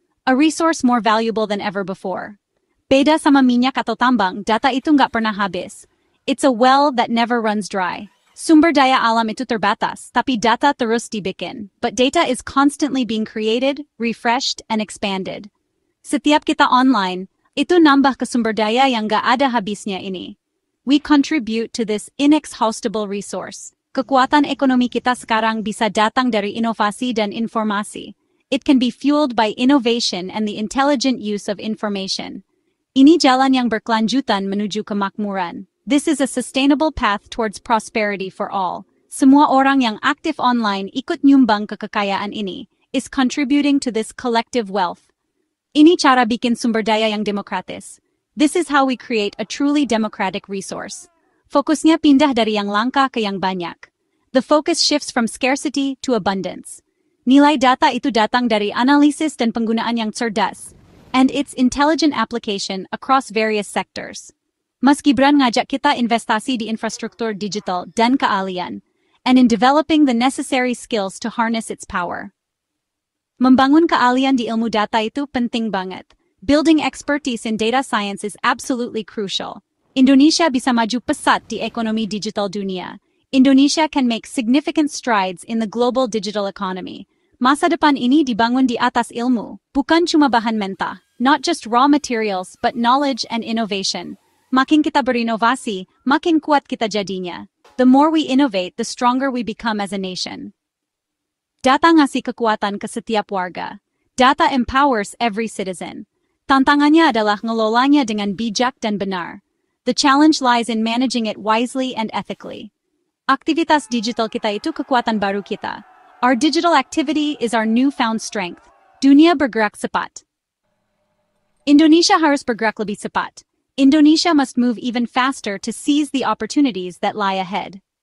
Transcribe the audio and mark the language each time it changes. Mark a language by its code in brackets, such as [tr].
[en] A resource more valuable than ever before. [id] Beda sama minyak atau tambang, data itu nggak pernah habis. [en] It's a well that never runs dry. [id] Sumber daya alam itu terbatas, tapi data terus dibikin. [en] But data is constantly being created, refreshed, and expanded. [id] Setiap kita online, itu nambah ke sumber daya yang nggak ada habisnya ini. [en] We contribute to this inexhaustible resource. [id] Kekuatan ekonomi kita sekarang bisa datang dari inovasi dan informasi. [en] It can be fueled by innovation and the intelligent use of information. [id] Ini jalan yang berkelanjutan menuju kemakmuran. [en] This is a sustainable path towards prosperity for all. [id] Semua orang yang aktif online ikut nyumbang ke kekayaan ini, [en] is contributing to this collective wealth. [id] Ini cara bikin sumber daya yang demokratis. [en] This is how we create a truly democratic resource. [id] Fokusnya pindah dari yang langka ke yang banyak. [en] The focus shifts from scarcity to abundance. [id] Nilai data itu datang dari analisis dan penggunaan yang cerdas, [en] and its intelligent application across various sectors. [id] Mas Gibran ngajak kita investasi di infrastruktur digital dan keahlian, [en] and in developing the necessary skills to harness its power. [id] Membangun keahlian di ilmu data itu penting banget. [en] Building expertise in data science is absolutely crucial. [id] Indonesia bisa maju pesat di ekonomi digital dunia. [en] Indonesia can make significant strides in the global digital economy. [id] Masa depan ini dibangun di atas ilmu, bukan cuma bahan mentah, [en] not just raw materials, but knowledge and innovation. [id] Makin kita berinovasi, makin kuat kita jadinya. [en] The more we innovate, the stronger we become as a nation. [id] Data ngasih kekuatan ke setiap warga. [en] Data empowers every citizen. [id] Tantangannya adalah ngelolanya dengan bijak dan benar. [en] The challenge lies in managing it wisely and ethically. [id] Aktivitas digital kita itu kekuatan baru kita. [en] Our digital activity is our newfound strength. [id] Dunia bergerak cepat. Indonesia harus bergerak lebih cepat. [en] Indonesia must move even faster to seize the opportunities that lie ahead.